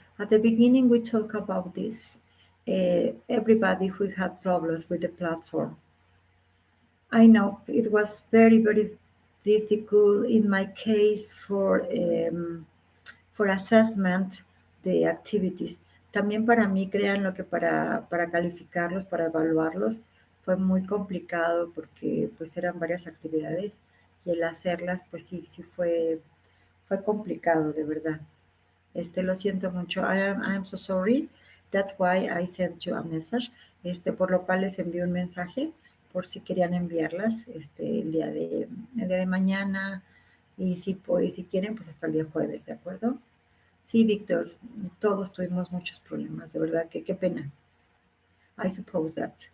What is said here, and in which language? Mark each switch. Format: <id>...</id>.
<en>At the beginning, we talked about this. Everybody who had problems with the platform. I know it was very, very difficult in my case for assessment the activities.</en> <es>También para mí, créanlo que para calificarlos, para evaluarlos, fue muy complicado porque pues eran varias actividades y el hacerlas pues sí fue complicado, de verdad. Lo siento mucho.</es> <en>I am so sorry. That's why I sent you a message.</en> <es>Por lo cual les envío un mensaje por si querían enviarlas el día de mañana y si quieren pues hasta el día jueves, ¿de acuerdo? Sí, Víctor, todos tuvimos muchos problemas, de verdad que qué pena.</es> <en>I suppose that.</en>